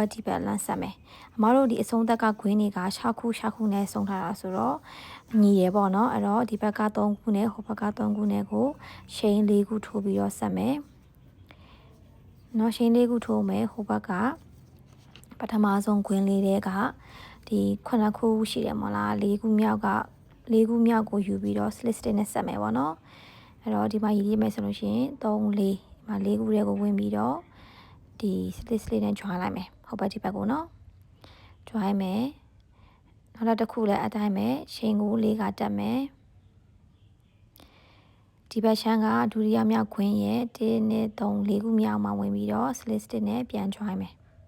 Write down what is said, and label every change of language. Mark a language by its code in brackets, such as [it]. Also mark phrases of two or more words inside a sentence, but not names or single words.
[my] က်ဒီဘက်လမ်းဆက်မယ်အမတို့ဒီအဆုံးသက်ကခွင်းတွေက6ခုနဲ့ဆုံးထားတာဆိုတော့ညီရပေါ့နော်အဲ့တော့ဒီဘက်က3ခုနဲ့ဟိုဘက်က3ခုနဲ့ ကိုရှိန်4ခုထိုးပြီးတော့ဆက်မယ်နော်ရှိန်4ခုထိုးမယ်ဟိုဘက်ကပထမဆုံးခွင်းလေးတွေကဒီ9ခုရှိ တယ်မလား4ခုမြောက်က4ခုမြောက်ကိုယူပြီးတော့ [en] slit stitch [my] နဲ့ဆက်မယ်ပေါ့နော်အဲ့တော့ဒီမှာရည်ရည်မယ်ဆိုလို့ရှိရင်3 4ဒီမှာ4ခုတွေကိုဝင်ပြီးတော့ဒီ [en] slit stitch [my] နဲ့ join လိုက်မယ်ဟိုဘက်ဒီဘက်ကိုနော် join မယ်နောက်တစ်ခုလည်းအတိုင်းပဲချိန်ကို4ကတက်မယ်ဒီဘက်ရှမ်းကဒုတိယမြောက်ခွင်းရဲ့1 2 3 4ခုမြောက်မှာဝင်ပြီးတော့ [en] slit stitch [my] နဲ့ပြန် join မယ်